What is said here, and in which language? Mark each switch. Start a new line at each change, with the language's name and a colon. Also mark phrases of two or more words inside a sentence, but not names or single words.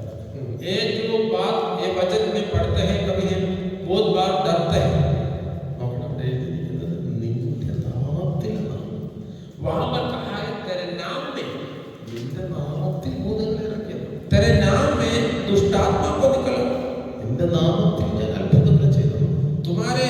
Hindi: ये जो बात ये वचन में पढ़ते हैं, कभी हम बहुत बार डरते हैं।
Malayalam: നോക്കണം, അവിടെ എഴുതിയിരിക്കുന്നത് നിന്റെ നാമത്തിൽ എന്നാണ്.
Hindi: वहां पर कहा है तेरे नाम में,
Malayalam: നിന്റെ നാമത്തിൽ ഭൂതങ്ങളെ ഇറക്കിയത്,
Hindi: तेरे नाम में दुष्टात्मा को निकलो,
Malayalam: നിന്റെ നാമത്തിൽ ഞാൻ അത്ഭുതങ്ങൾ ചെയ്തത്.
Hindi: तुम्हारे